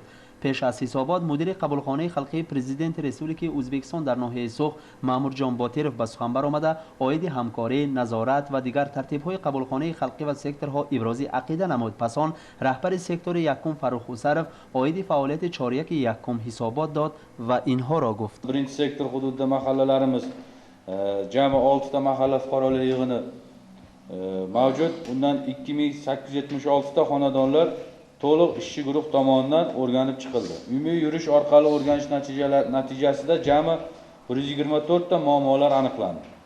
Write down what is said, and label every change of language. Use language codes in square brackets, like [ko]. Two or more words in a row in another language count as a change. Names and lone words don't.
[tg] پیش از حسابات مدیر قبولخانه خلقی پرزیدنت رسپوبلیک ازبکستان در ناحیه سوخت مامور جان باتیرف به سخن برآمده عاید همکاری، نظارت و دیگر ترتیب‌های قبولخانه خلقی و سکتورها ابراز عقیده نمود. پس آن رهبر سکتور یکم فرخ اوسرف عاید فعالیت چاریک یکم حسابات داد و اینها را گفت. [uz] Birinchi sektor hududida mahallalarimiz jami 6 ta mahalla fuqarolar yig'ini mavjud. Undan 2876 ta xonadonlar to'liq ishchi guruh tomonidan o'rganib chiqildi. Umumiy yurish orqali o'rganish natijasida jami 124 ta muammolar aniqlandi.